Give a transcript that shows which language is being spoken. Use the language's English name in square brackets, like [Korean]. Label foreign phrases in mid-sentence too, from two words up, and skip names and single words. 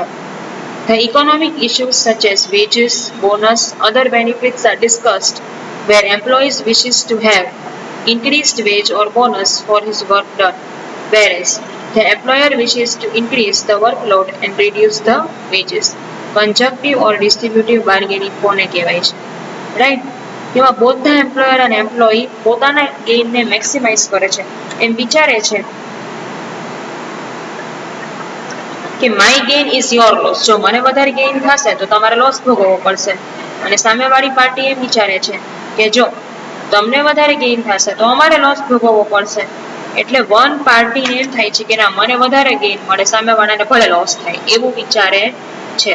[English] The economic issues such as wages, bonus, other benefits are discussed where employees wishes to have increased wage or bonus for his work done, whereas the employer wishes to increase the workload and reduce the wages. Conjunctive or distributive bargaining [Gujarati] કોને કહેવાય છે, [English] રાઈટ? [Gujarati] જેમાં [English] both the employer and employee [Gujarati] પોતાના ગેઇનને મેક્સિમાઇઝ કરે છે, એમ વિચારે છે કે [English] my gain is your loss. [Gujarati] જો મને વધારે ગેઇન થશે તો તમારે લોસ ભોગવવો પડશે અને સામેવાળી પાર્ટી એમ વિચારે છે કે જો તમને વધારે ગેઇન થશે તો અમારે લોસ ભોગવવો પડશે. એટલે વન પાર્ટીને એમ થાય છે કે ના મને વધારે ગેઇન મળે, સામેવાળાને ભલે લોસ થાય, એવું વિચારે છે.